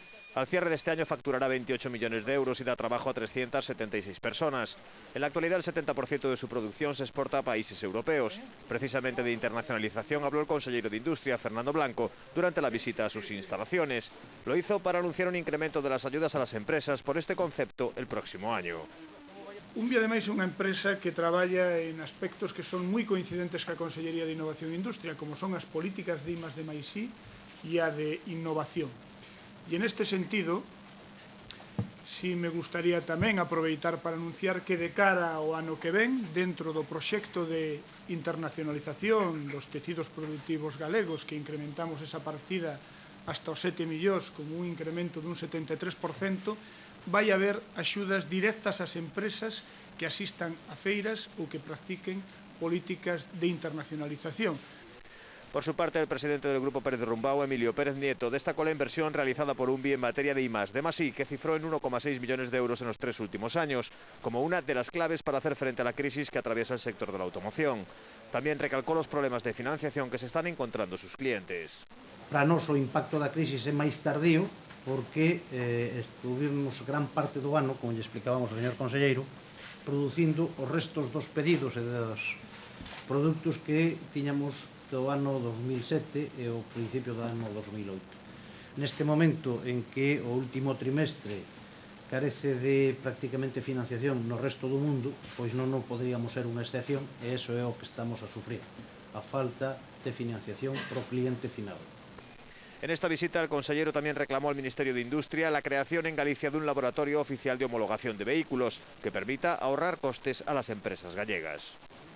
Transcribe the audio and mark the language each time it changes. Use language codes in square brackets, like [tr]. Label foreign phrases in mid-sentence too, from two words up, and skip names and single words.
[es] Al cierre de este año facturará 28 millones de euros y da trabajo a 376 personas. En la actualidad el 70% de su producción se exporta a países europeos. Precisamente de internacionalización habló el consejero de Industria, Fernando Blanco, durante la visita a sus instalaciones. Lo hizo para anunciar un incremento de las ayudas a las empresas por este concepto el próximo año. [gl] UNVI, ademais, é unha empresa que traballa en aspectos que son moi coincidentes ca Consellería de Innovación e Industria, como son as políticas de I+D+I e a de innovación. E en este sentido, si me gustaría tamén aproveitar para anunciar que de cara ao ano que ven, dentro do proxecto de internacionalización dos tecidos productivos galegos, que incrementamos esa partida hasta os 7 millóns, con un incremento dun 73%, vai haber axudas directas ás empresas que asistan a feiras ou que practiquen políticas de internacionalización. [es] Por su parte, el presidente del Grupo Pérez de Rumbao, Emilio Pérez Nieto, destacó la inversión realizada por UNVI en materia de I+D+I, que cifró en 1,6 millones de euros en los 3 últimos años, como una de las claves para hacer frente a la crisis que atraviesa el sector de la automoción. También recalcó los problemas de financiación que se están encontrando sus clientes. [gl] Para nós o impacto da crisis é máis tardío, porque estuvimos gran parte do ano, como lle explicábamos ao señor conselleiro, producindo os restos dos pedidos e dos produtos que tiñamos do ano 2007 e o principio do ano 2008. Neste momento en que o último trimestre carece de prácticamente financiación no resto do mundo, pois non poderíamos ser unha excepción, e iso é o que estamos a sufrir, a falta de financiación para o cliente final. [es] En esta visita, el consejero también reclamó al Ministerio de Industria la creación en Galicia de un laboratorio oficial de homologación de vehículos que permita ahorrar costes a las empresas gallegas.